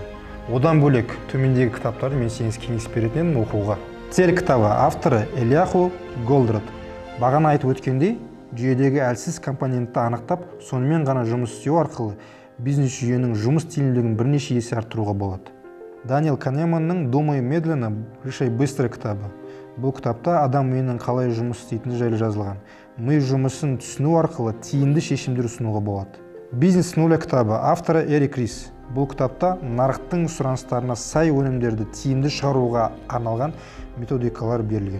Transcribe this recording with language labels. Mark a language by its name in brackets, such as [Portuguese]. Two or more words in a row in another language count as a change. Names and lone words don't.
[Kazakh] Одан бөлек төмендегі кітаптарды мен сізге кеңес беретін оқуға. Цель кітабы авторы Элияху Голдрат. Бағана айтып өткендей, жүйедегі әлсіз компонентті анықтап, сонымен ғана жұмыс істеу арқылы бизнес жүйенің жұмыс тиімділігін бірнеше есе арттыруға болады. Даниэл Канеманның «Думай медленно, решай быстро» кітабы. Бұл кітапта адам миының қалай жұмыс істейтіні жайлы жазылған. Ми жұмысын түсіну арқылы тиімді шешімдер ұсынуға болады. Бизнес нуля кітабы авторы Эрик Рис. Бұл кітапта нарықтың сұраныстарына сай өнімдерді тиімді шығаруға арналған методикалар берілген.